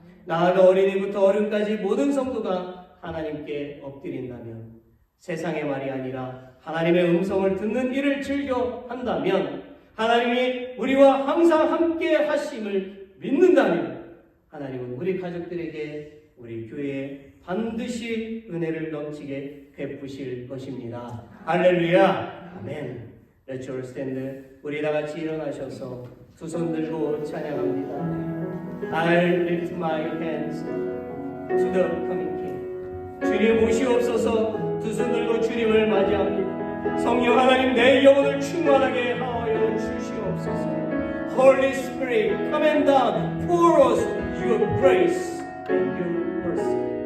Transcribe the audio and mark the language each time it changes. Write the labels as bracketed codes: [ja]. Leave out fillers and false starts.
[ko] 나아가 어린이부터 어른까지 모든 성도가 하나님께 엎드린다면 세상의 말이 아니라 하나님의 음성을 듣는 일을 즐겨 한다면 하나님이 우리와 항상 함께 하심을 믿는다면 하나님은 우리 가족들에게 우리 교회에 반드시 은혜를 넘치게 베푸실 것입니다. 할렐루야. 아멘. [en] Let's all stand. [ko] 우리 다 같이 일어나셔서 두 손 들고 찬양합니다. [en] I'll lift my hands to the coming King. [ko] 주님 오시옵소서. 두 손 들고 주님을 맞이합니다. 성령 하나님 내 영혼을 충만하게 하여 주시옵소서. [en] Holy Spirit, come and down, pour us your grace and your mercy.